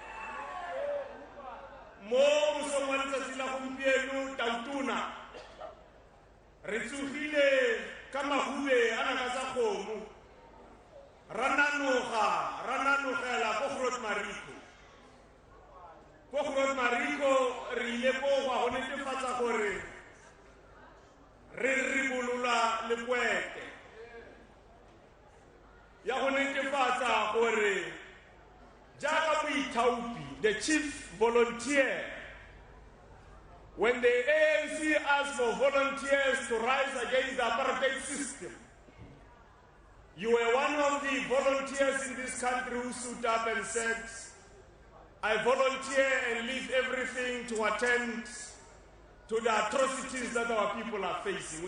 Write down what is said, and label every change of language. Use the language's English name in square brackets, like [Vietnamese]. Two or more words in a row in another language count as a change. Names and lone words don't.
[Tswana] mo mosong wa letsatsi la gompieno tautona re tsogile ka mahube a naka tsa kgomo ra nanogela ko Groote Mariko re ile ko go netefatsa gore re ribolola lekwete ya go netefatsa gore jaaka boithaopi [English] the chief volunteer When the ANC asked for volunteers to rise against the apartheid system, you were one of the volunteers in this country who stood up and said, I volunteer and leave everything to attend to the atrocities that our people are facing.